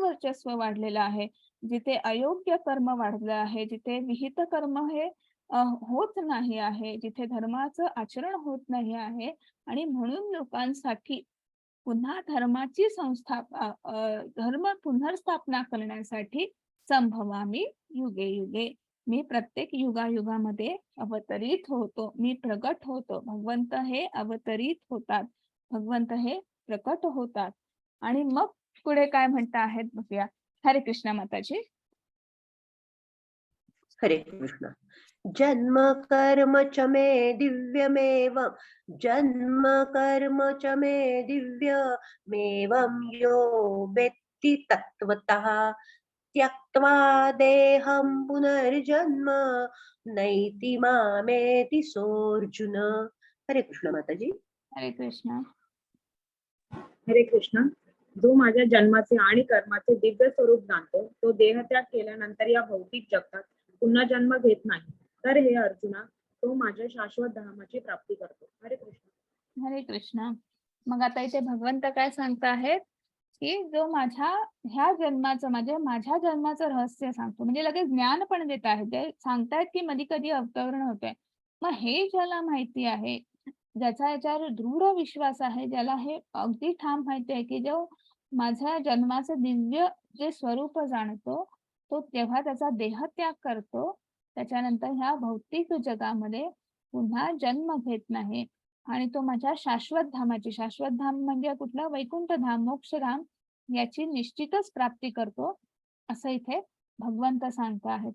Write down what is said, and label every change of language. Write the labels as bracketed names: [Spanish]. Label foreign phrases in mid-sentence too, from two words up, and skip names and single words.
[Marathi] वर्चस्व वाढलेलं आहे, जिथे अयोग्य कर्म वाढलं आहे, जिथे विहित कर्म हे होत नाही आहे, जिथे धर्माचं आचरण होत नाही आहे, आणि म्हणून लोकांसाठी पुन्हा धर्माची धर्म पुनर्स्थापना करण्यासाठी [Sanskrit] संभवामी युगे युगे, [Marathi] मी प्रत्येक युगायुगामध्ये अवतरित होतो, मी प्रगट होतो. भगवंत हे अवतरित होतात, भगवंत हे प्रकट होतात. आणि मग पुढे काय म्हणता आहेत बघूया. हरे कृष्ण माताजी. हरे कृष्ण. [Sanskrit] जन्म कर्म च मे दिव्यमेव, जन्म कर्म च मे दिव्यमेवं यो वेत्ति तत्त्वतः त्यक्त्वा देहं पुनर्जन्म नैति मामेति सोऽर्जुन. हरे कृष्ण माताजी. हरे कृष्ण. हरे कृष्ण. [Marathi] जो माझ्या जन्माचे आणि कर्माचे दिव्य स्वरूप जाणतो, तो देहत्याग केल्यानंतर या भौतिक जगतात पुन्हा जन्म घेत नाही. तर हे अर्जुना, तो माझ्या शाश्वत धामाची प्राप्ती करतो. हरे कृष्ण. हरे कृष्ण. मग आता इथे भगवंत काय सांगत आहेत की जो ह्या जन्माचं माझ्या जन्माचं रहस्य सांगतो, म्हणजे लगेच ज्ञान पण देत आहेत. ते सांगतायत की कधी कधी अवतरण होते. मग हे ज्याला माहिती आहे, ज्याचा याच्यावर दृढ विश्वास आहे, ज्याला हे अगदी ठाम माहिती आहे की जो माझ्या जन्माचं दिव्य जे स्वरूप जाणतो, तो तेव्हा त्याचा देहत्याग करतो, त्याच्यानंतर ह्या भौतिक जगामध्ये पुन्हा जन्म घेत नाही, आणि तो माझ्या शाश्वत धाम म्हणजे कुठलं, वैकुंठ धाम, मोक्षधाम याची निश्चितच प्राप्ती करतो, असं इथे भगवंत सांगत आहेत.